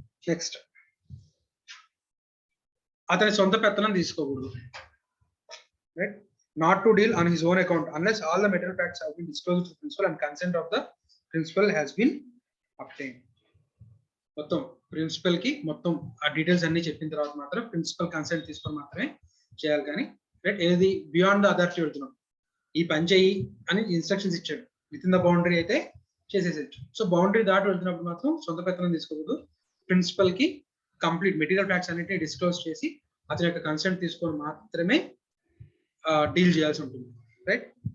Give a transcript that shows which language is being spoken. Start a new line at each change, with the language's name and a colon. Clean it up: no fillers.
Telugu: Next, అతని సొంత పెత్తనం తీసుకోకూడదు, right.
English: Not to deal on his own account unless all the material facts have been disclosed to the principal and consent of the principal has been obtained.
Telugu: మొత్తం principal కి మొత్తం ఆ details అన్ని చెప్పిన తర్వాత మాత్రం ప్రిన్సిపల్ కన్సెంట్ తీసుకొని మాత్రమే చేయాలి. కానీ రైట్, ఏది బియాండ్ ద అథారిటీ వెళ్తున్నాం, ఈ పని చెయ్యి అని ఇన్స్ట్రక్షన్స్ ఇచ్చాడు, విత్ ఇన్ ద బౌండరీ అయితే చేసేసేయచ్చు. సో బౌండరీ దాటి వెళ్తున్నప్పుడు మాత్రం సొంత పెత్తనం తీసుకోకూడదు. ప్రిన్సిపల్ కి కంప్లీట్ మెటీరియల్ ఫ్యాక్ట్స్ అన్నిటిని డిస్క్లోజ్ చేసి అతని యొక్క కన్సెంట్ తీసుకొని మాత్రమే డీల్ చేయాల్సి ఉంటుంది, రైట్.